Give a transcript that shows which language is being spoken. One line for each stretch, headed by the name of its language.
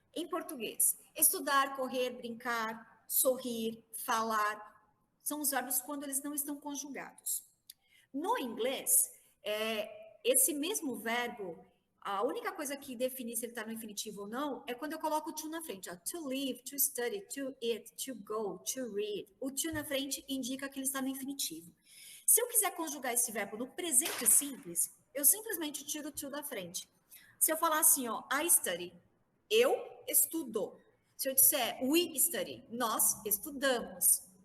Portuguese: Em português, estudar, correr, brincar, sorrir, falar, são os verbos quando eles não estão conjugados. No inglês, esse mesmo verbo, a única coisa que define se ele está no infinitivo ou não é quando eu coloco o to na frente. Ó.
English: To live, to study, to eat, to go, to read.
Portuguese: O to na frente indica que ele está no infinitivo. Se eu quiser conjugar esse verbo no presente simples, eu simplesmente tiro o to da frente. Se eu falar assim, ó,
English: I study,
Portuguese: eu estudo. Se eu disser
English: we study,
Portuguese: nós estudamos.